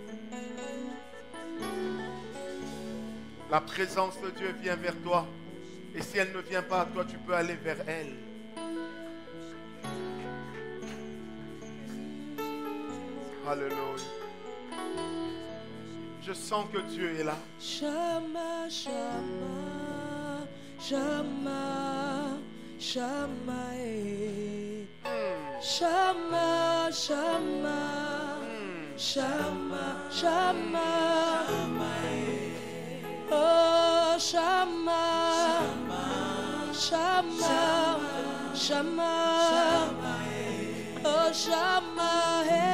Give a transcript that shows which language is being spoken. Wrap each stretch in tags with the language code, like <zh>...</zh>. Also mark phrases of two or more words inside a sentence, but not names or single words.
<fr>La présence de Dieu vient vers toi. Et si elle ne vient pas, toi tu peux aller vers elle. Alléluia. Je sens que Dieu est là. Shammah, Shammah, Shammah, Shammah, Shammah, Shammah, Shammah, Shammah, oh Shammah, Shammah, Shammah, oh Shammah,</fr>